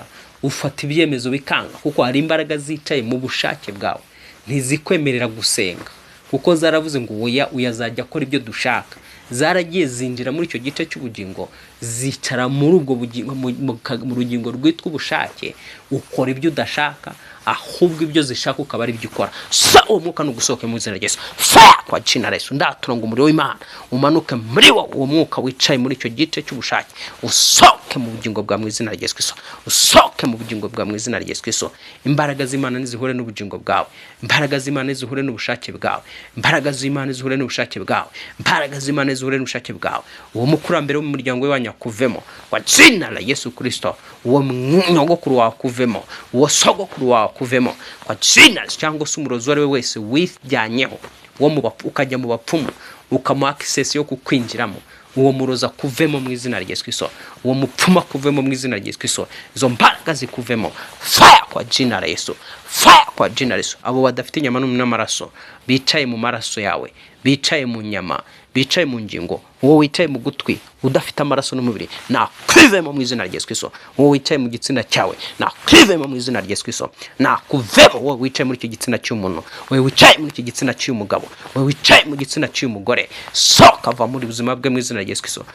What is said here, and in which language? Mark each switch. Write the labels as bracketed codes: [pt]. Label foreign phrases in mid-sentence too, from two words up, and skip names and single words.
[rw] Ufata ibyemezo bikanga, kuko hari imbaraga zicaye mu bushake bwawe, ntizikwemerera gusenga, kuko zaravuze ngo uyazajya akora ibyo dushaka. Zaragiye zinjira muri icyo gice cy'ubugingo, zicara muri ubwo bugingo, mu rugingo rwitwa ubushake. Ukora ibyo udashaka, ahubwo ibyo zishaka ukaba ari byo ukora. Uwo mwuka nugusohoke mu izina rya Yesu. [sw] Kwa jina la Yesu, [rw] ndatura ngo umuriro w'Imana umanuke muri wowe. Uwo mwuka wicaye muri icyo gice cy'ubushake usohoke mu bugingo bwa mu izina rya Yesu Kristo, usohoke mu bugingo bwa mu izina rya Yesu Kristo. Imbaraga z'Imana nizihure n'ubugingo bwawe, imbaraga z'Imana nizihure n'ubushake bwawe, imbaraga z'Imana nizihure n'ubushake bwawe, imbaraga z'Imana nizihure n'ubushake bwawe. Uwo mukurambere mu muryango we wanyakuvemo, [sw] kwa jina la Yesu Kristo. [rw] Uwo nyogokuru wawe kuvemo, uwo sogokuru wawe kuvemo, [sw] kwa jina, [rw] cyangwa se umurozi wari we wese wijyanyeho, uwo ukajya mu bapfumu ukamuha access yo kukwinjiramo, uwo muroza kuvemo mu izina rya Yesu Kristo. Uwo mupfuma kuvemo mu izina rya Yesu Kristo. Izo mbaraga zikuvemo, [sw] fire kwa jina la Yesu, fire kwa jina la Yesu. [rw] Abo badafite inyama n'amaraso bicaye mu maraso yawe, bicaye mu nyama, bicaye mu ngingo, wowe wicaye mu gutwi udafite amaraso n'umubiri, nakwivemo mu izina rya Yesu Kristo. Wowe wicaye mu gitsina cyawe, nakwivemo mu izina rya Yesu Kristo. Nakuvemo wowe wicaye muri iki gitsina cy'umuntu, wowe wicaye muri iki gitsina cy'umugabo, wowe wicaye mu gitsina cy'umugore, soka va muri buzima bwe mu izina rya Yesu Kristo.